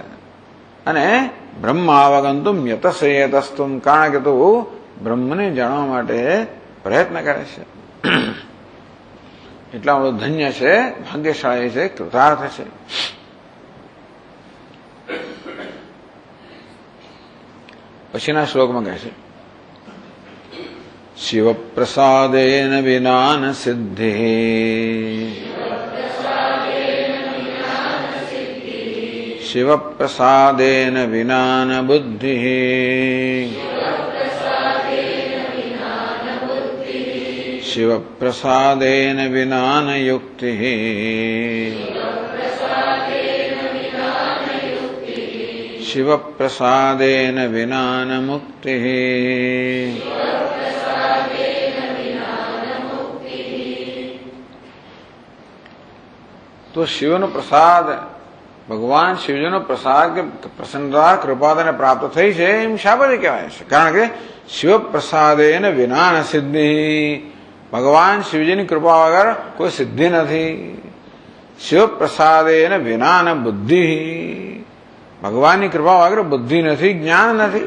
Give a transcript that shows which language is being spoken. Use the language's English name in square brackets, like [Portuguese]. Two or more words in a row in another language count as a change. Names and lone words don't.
[Gujarati] અને [Sanskrit] બ્રહ્મ આવગંતુમ યતસે યતસ્તુમ, [Gujarati] કારણ કે તું બ્રહ્મને જાણવા માટે પ્રયત્ન કરે છે. એટલા બધું ધન્ય છે, ભાગ્યશાળી છે, કૃતાર્થ છે. પછીના શ્લોકમાં કહે છે [Sanskrit] शिव प्रसादेन विना न सिद्धि शिव प्रसादेन विना न बुद्धि शिव प्रसादेन विना न युक्ति शिव प्रसादेन विना न मुक्ति [Gujarati] तो शिवનો પ્રસાદ ભગવાન શિવજીનો પ્રસાદ કે પ્રસન્નતા કૃપા તેને પ્રાપ્ત થઈ છે એમ શા બધી કહેવાય છે? કારણ કે [Sanskrit] શિવ પ્રસાદેન વિના ન સિદ્ધિ, [Gujarati] ભગવાન શિવજીની કૃપા વગર કોઈ સિદ્ધિ નથી. [Sanskrit] શિવ પ્રસાદેન વિના ન બુદ્ધિ, [Gujarati] ભગવાનની કૃપા વગર બુદ્ધિ નથી, જ્ઞાન નથી.